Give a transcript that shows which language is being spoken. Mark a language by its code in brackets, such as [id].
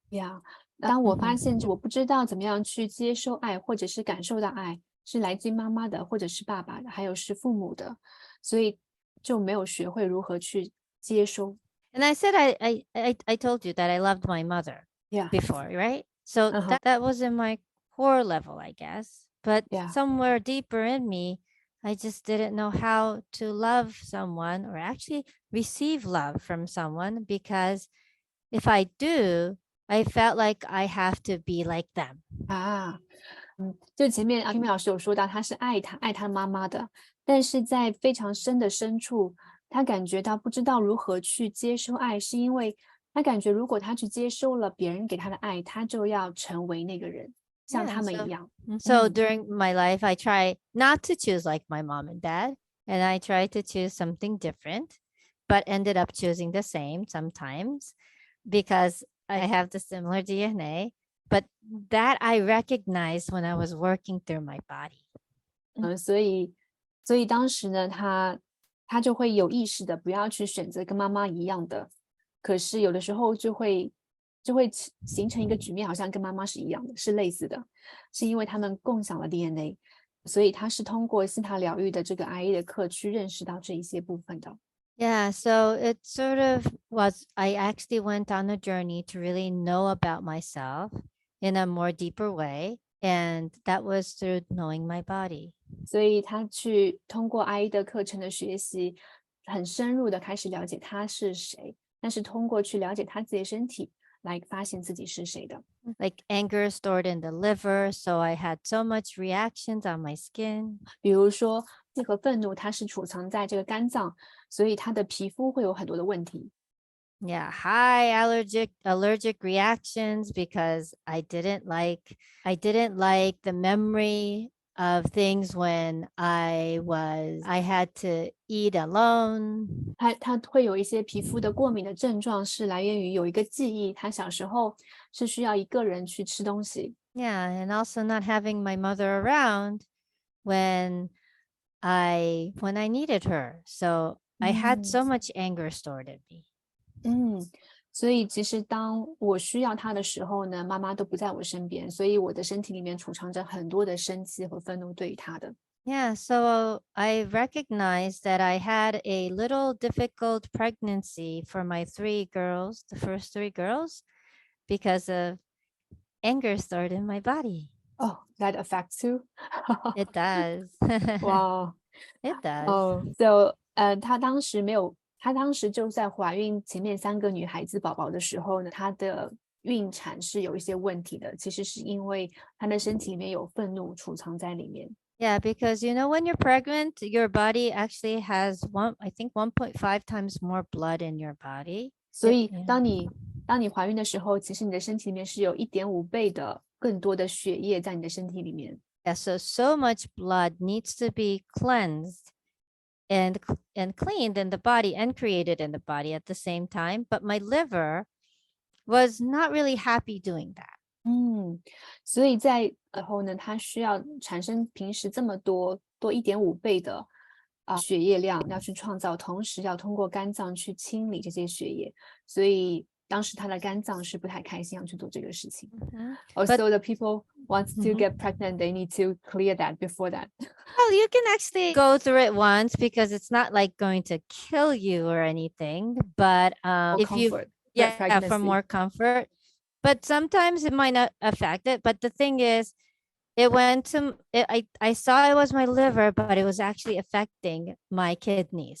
[en] Yeah. [zh] 当我发现我不知道怎么样去接收爱，或者是感受到爱，是来自于妈妈的，或者是爸爸的，还有是父母的，所以就没有学会如何去接收。 [en] And I said I told you that I loved my mother Yeah. before, right? So that was in my core level, I guess. But Yeah. somewhere deeper in me, I just didn't know how to love someone or actually receive love from someone because if I do, I felt like I have to be like them. [zh] 就前面阿 Kimi 老师有说到，他是爱他妈妈的，但是在非常深的深处，他感觉到不知道如何去接收爱，是因为他感觉如果他去接收了别人给他的爱，他就要成为那个人，像 [en] Yeah, [zh] 他们一样。 [en] so during my life, I try not to choose like my mom and dad, and I try to choose something different, but ended up choosing the same sometimes because I have the similar DNA. But that I recognized when I was working through my body. [zh] 所以当时呢，他就会有意识的不要去选择跟妈妈一样的，可是有的时候就会形成一个局面，好像跟妈妈是一样的，是类似的，是因为他们共享了 DNA，所以他是通过西塔疗愈的这个 IA 的课去认识到这一些部分的。 [en] Yeah, so it sort of was, I actually went on a journey to really know about myself in a more deeper way. And that was through knowing my body. [zh] 所以他去通过 IA 的课程的学习，很深入的开始了解他是谁，但是通过去了解他自己的身体，来发现自己是谁的。 [en] Like anger stored in the liver, so I had so much reactions on my skin. [zh] 比如说，气和愤怒，它是储藏在这个肝脏，所以他的皮肤会有很多的问题。 [en] Yeah, high allergic reactions because I didn't like the memory of things when I had to eat alone. [zh] 他会有一些皮肤的过敏的症状，是来源于有一个记忆，他小时候是需要一个人去吃东西。 [en] Yeah, and also not having my mother around when I needed her. So I had so much anger stored in me. [zh] 所以其实当我需要他的时候呢，妈妈都不在我身边，所以我的身体里面储藏着很多的生气和愤怒对于他的。 [en] Yeah, so I recognized that I had a little difficult pregnancy for my the first three girls, because of anger stored in my body. Oh, that affects you? It does. Wow. It does. [zh] So, 她当时就在怀孕前面3个女孩子宝宝的时候呢，她的孕产是有一些问题的，其实是因为她的身体里面有愤怒储藏在里面。 [en] Yeah, because when you're pregnant, your body actually has I think 1.5 times more blood in your body. [zh] 所以当你怀孕的时候，其实你的身体里面是有1.5倍的更多的血液在你的身体里面。 [en] Yeah, so much blood needs to be cleansed and cleaned in the body and created in the body at the same time. But my liver was not really happy doing that. [zh] 所以在后呢，它需要产生平时这么多1.5倍的血液量要去创造，同时要通过肝脏去清理这些血液，所以当时他的肝脏是不太开心要去做这个事情。 [en] Also, the people wants to get pregnant, they need to clear that before that. Well, you can actually go through it once because it's not like going to kill you or anything. But if you, for more comfort. But sometimes it might not affect it. But the thing is, I saw it was my liver, but it was actually affecting my kidneys.